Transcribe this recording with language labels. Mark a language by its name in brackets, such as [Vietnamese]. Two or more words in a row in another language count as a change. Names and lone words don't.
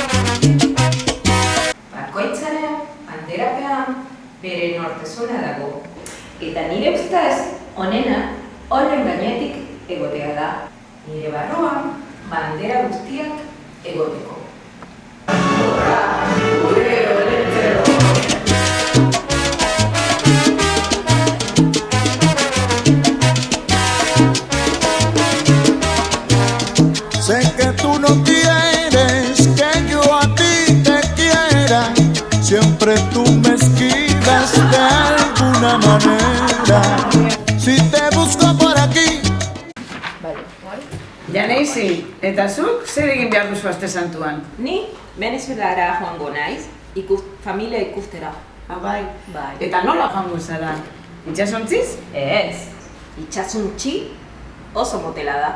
[Basque] Bakoitzaren alderapean bere nortezuna dago. Eta nire ustez, honena, horren gainetik egotea da. Nire barruan, bandera guztiak egoteko. [Spanish] Sé que tú no quieres que yo a ti te quiera, siempre tú me esquivas de alguna manera. Si te busco por aquí. [Basque] Janeizi, eta zuk zer egin behar duzu aste santuan? Ni Venezuelara joango naiz, familia ikustera. Bai. Bai. Eta nola joango zara? Itxasontziz? Ez, itxasuntzi oso motela da.